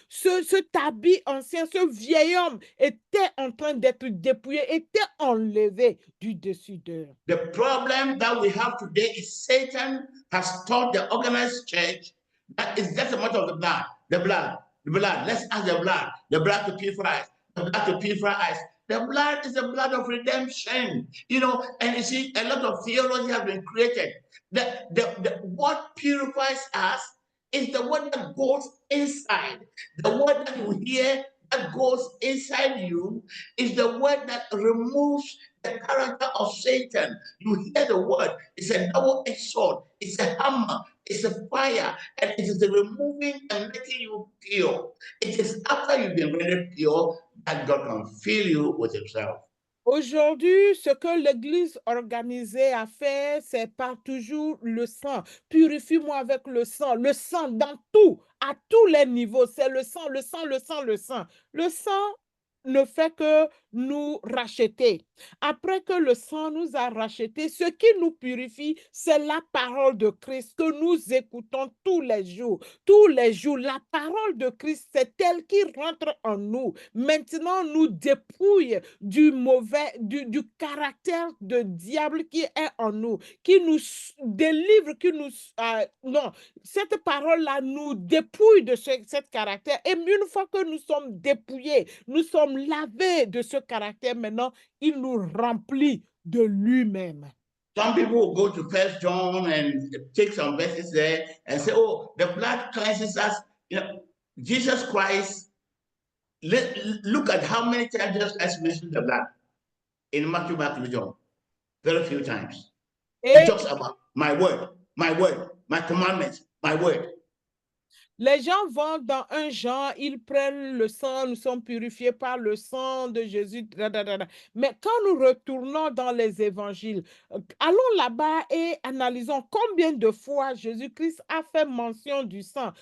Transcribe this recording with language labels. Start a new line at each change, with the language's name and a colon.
French: Cet habit ancien, ce vieil homme était en train d'être dépouillé, était enlevé du dessus d'eux.
English: The problem that we have today is Satan has taught the organized church that it's just a matter of the blood, the blood, the blood. Let's ask the blood to purify us, the blood to purify us. The blood is the blood of redemption, you know, and you see, a lot of theology has been created. What purifies us is the word that goes inside. The word that you hear that goes inside you is the word that removes the character of Satan. You hear the word, it's a double-edged sword, it's a hammer, it's a fire, and it is the removing and making you pure. It is after you've been rendered pure that God can fill you with himself.
French: Aujourd'hui, ce que l'Église organisée a fait, c'est par toujours le sang. Purifie-moi avec le sang dans tout, à tous les niveaux. C'est le sang, le sang, le sang, le sang. Le sang ne fait que nous racheter. Après que le sang nous a rachetés, ce qui nous purifie, c'est la parole de Christ que nous écoutons tous les jours. Tous les jours, la parole de Christ, c'est elle qui rentre en nous. Maintenant, nous dépouille du mauvais, du caractère de diable qui est en nous, qui nous délivre, qui nous... non, cette parole-là nous dépouille de ce caractère. Et une fois que nous sommes dépouillés, nous sommes lavés de ce caractère, maintenant, il nous remplit de lui-même.
English: Some people will go to 1 John and take some verses there and say, oh, the blood cleanses us. You know, Jesus Christ, look at how many times Jesus Christ mentioned the blood in Matthew, Mark, and John. Very few times. He talks about my word, my commandments, my word.
French: Les gens vont dans un Jean, ils prennent le sang, nous sommes purifiés par le sang de Jésus. Mais quand nous retournons dans les évangiles, allons là-bas et analysons combien de fois Jésus-Christ a fait mention du sang.